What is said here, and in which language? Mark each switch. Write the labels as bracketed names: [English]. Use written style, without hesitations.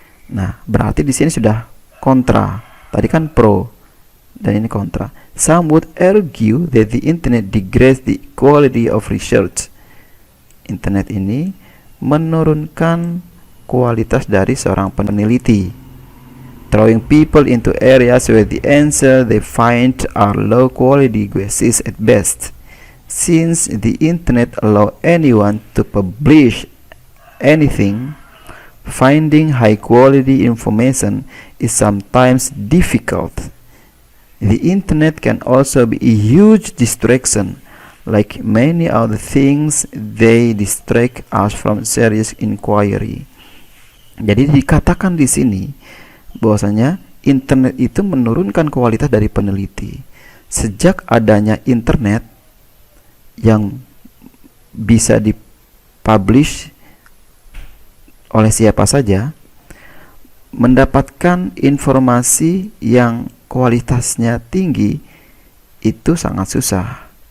[Indonesian] Nah, berarti di sini sudah kontra. Tadi kan pro dan ini kontra. [English] Some would argue that the internet degrades the quality of research. [Indonesian] Internet ini menurunkan kualitas dari seorang peneliti. [English] Throwing people into areas where the answer they find are low quality guesses at best. Since the internet allow anyone to publish anything, finding high quality information is sometimes difficult. The internet can also be a huge distraction. Like many other things, they distract us from serious inquiry. [Indonesian] Jadi dikatakan di sini bahwasanya internet itu menurunkan kualitas dari peneliti. Sejak adanya internet yang bisa dipublish oleh siapa saja, mendapatkan informasi yang kualitasnya tinggi itu sangat susah.